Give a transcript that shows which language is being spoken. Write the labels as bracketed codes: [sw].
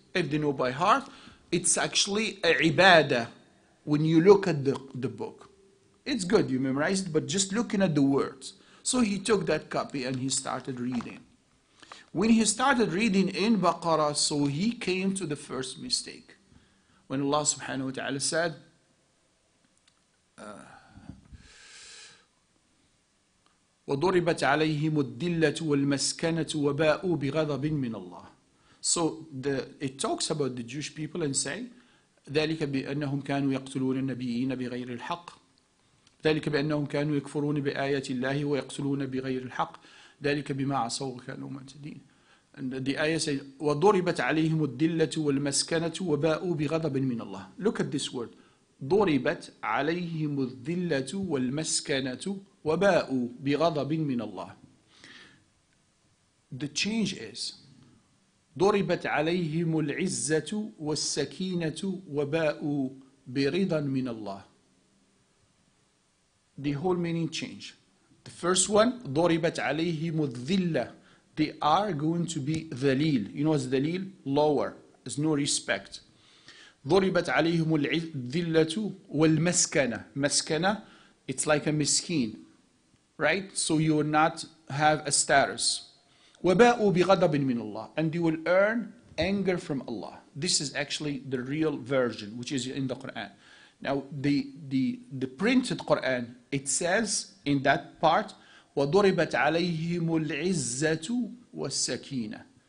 [en] If they know by heart, it's actually a ibadah when you look at the book. It's good, you memorize it, but just looking at the words. So he took that copy and he started reading. When he started reading in Baqarah, so he came to the first mistake. When Allah subhanahu wa ta'ala said, [ar] وَضُرِبَتْ عَلَيْهِمُ الدِّلَّةُ وَالْمَسْكَنَةُ وَبَاءُوا بِغَضَبٍ مِّنَ اللَّهِ. [en] So it talks about the Jewish people and say, [ar] ذلك بأنهم كانوا يقتلون النبيين بغير الحق ذلك بأنهم كانوا يكفرون بآيات الله ويقتلون بغير الحق ذلك بما عصوا وكانوا معتدين. [en] And the ayah says, [ar] وَضُرِبَتْ عَلَيْهِمُ الدِّلَّةُ وَالْمَسْكَنَةُ وَبَاءُوا بِغَضَبٍ مِّنَ اللَّهِ. [en] Look at this word. [ar] ضُرِبَتْ عَلَيْهِمُ الذِّلَّةُ وَالْمَسْكَنَةُ وَبَاءُوا بِغَضَبٍ مِّنَ اللَّهِ. [en] The change is, [ar] ضربت عليهم العزة والسكينة وباءوا برضا من الله. [en] The whole meaning change. The first one, [ar] ضربت عليهم الذلة. [en] They are going to be ذليل. You know what's ذليل? Lower. There's no respect. [ar] ضربت عليهم الذلة والمسكنة. مسكنة [en] It's like a miskin, right? So you will not have a status. [ar] وَبَاءُوا بِغَضَبٍ مِّنَ اللَّهِ. [en] And you will earn anger from Allah. This is actually the real version, which is in the Quran. Now, the printed Quran, it says in that part, [ar] وَضُرِبَتْ عَلَيْهِمُ الْعِزَّةُ وَالسَّكِينَةُ.